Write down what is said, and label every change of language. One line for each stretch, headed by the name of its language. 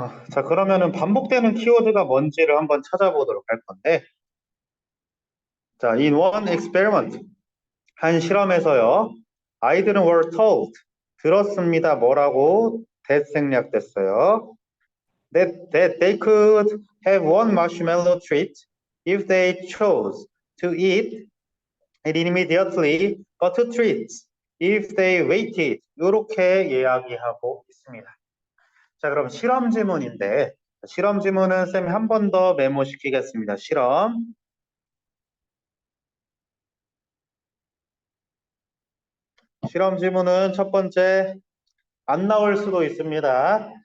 Korean: 자, 그러면은 반복되는 키워드가 뭔지를 한번 찾아보도록 할 건데, 자,
English: in one experiment,
Korean: 한 실험에서요, 아이들은
English: were told,
Korean: 들었습니다. 뭐라고 대생략됐어요.
English: That they could have one marshmallow treat if they chose to eat it immediately, but two treats if they waited.
Korean: 이렇게 이야기하고 있습니다. 자, 그럼 실험 지문인데, 실험 지문은 쌤이 한 번 더 메모시키겠습니다. 실험 지문은 첫 번째, 안 나올 수도 있습니다.